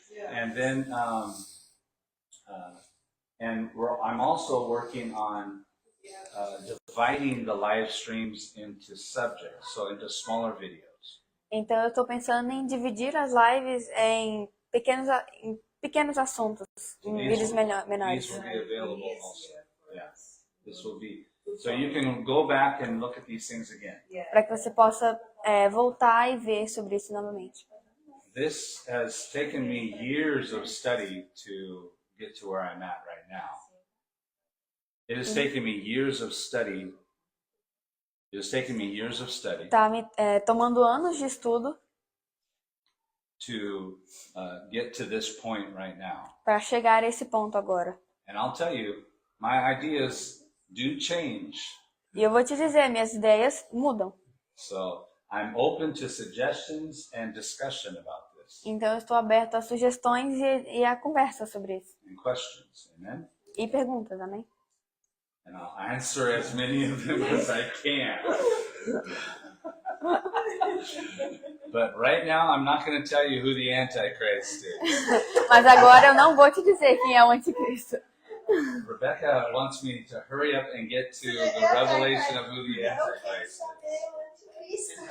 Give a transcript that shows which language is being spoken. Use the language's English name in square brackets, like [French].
[English] And then, I'm also working on dividing the live streams into subjects, so into smaller videos. [Portuguese] Então eu estou pensando em dividir as lives em pequenos assuntos, em vídeos menores. [English] These will be available also. Yeah, this will be. So you can go back and look at these things again. [Portuguese] Para que você possa voltar e ver sobre isso novamente. [English] this has taken me years of study to get to where I'm at right now. It has taken me years of study. It has taken me years of study [Portuguese] Tá me tomando anos de estudo [English] to get to this point right now. [Portuguese] para chegar a esse ponto agora. [English] And I'll tell you, my ideas do change. [Portuguese] E eu vou te dizer, minhas ideias mudam. [English] So I'm open to suggestions and discussion about this [Portuguese] Então eu estou aberto a sugestões e a conversa sobre isso. [English] and questions. Amen. [Portuguese] E perguntas, amém? [English] And I'll answer as many of them as I can. But right now, I'm not going to tell you who the Antichrist is. [Portuguese] Mas agora eu não vou te dizer quem é o anticristo. [English] Rebecca wants me to hurry up and get to the revelation of who the Antichrist is.